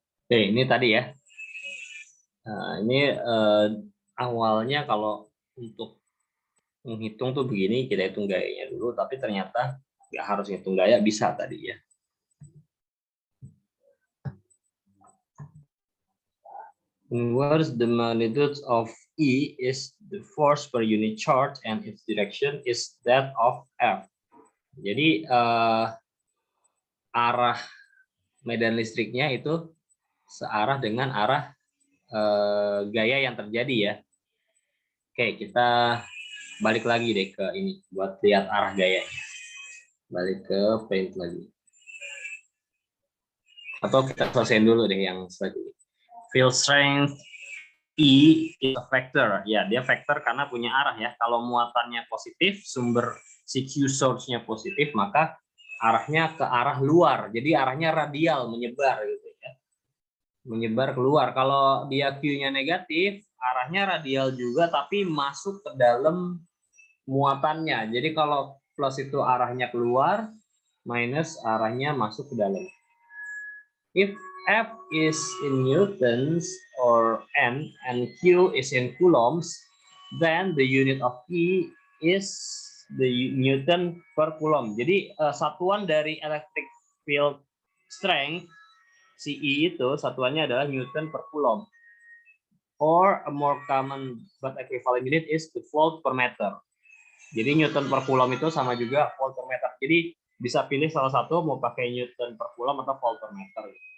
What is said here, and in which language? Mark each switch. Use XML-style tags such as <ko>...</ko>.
<id>Oke, ini tadi ya. Nah, ini awalnya kalau untuk menghitung tuh begini, kita hitung gayanya dulu, tapi ternyata nggak harus hitung gaya, bisa tadi ya.</id> <en>Where's the magnitude of E is the force per unit charge and its direction is that of F.</en> <id>Jadi arah medan listriknya itu searah dengan arah gaya yang terjadi ya. Oke, kita balik lagi deh ke ini buat lihat arah gayanya. Balik ke paint lagi. Atau kita selesaiin dulu deh yang selanjutnya.</id> <en>Field strength E is a vector.</en> <id>Ya, dia vektor karena punya arah ya. Kalau muatannya positif, sumber CQ source-nya positif, maka arahnya ke arah luar. Jadi arahnya radial, menyebar gitu ya. Menyebar keluar. Kalau dia Q-nya negatif, arahnya radial juga tapi masuk ke dalam muatannya. Jadi kalau plus itu arahnya keluar, minus arahnya masuk ke dalam.</id> <en>If F is in newtons or N and Q is in coulombs, then the unit of E is the Newton per coulomb.</en> <id>Jadi satuan dari electric field strength CE itu satuannya adalah Newton per coulomb.</id> <en>Or a more common but equivalent unit is the volt per meter.</en> <id>Jadi Newton per coulomb itu sama juga volt per meter. Jadi bisa pilih salah satu mau pakai Newton per coulomb atau volt per meter.</id>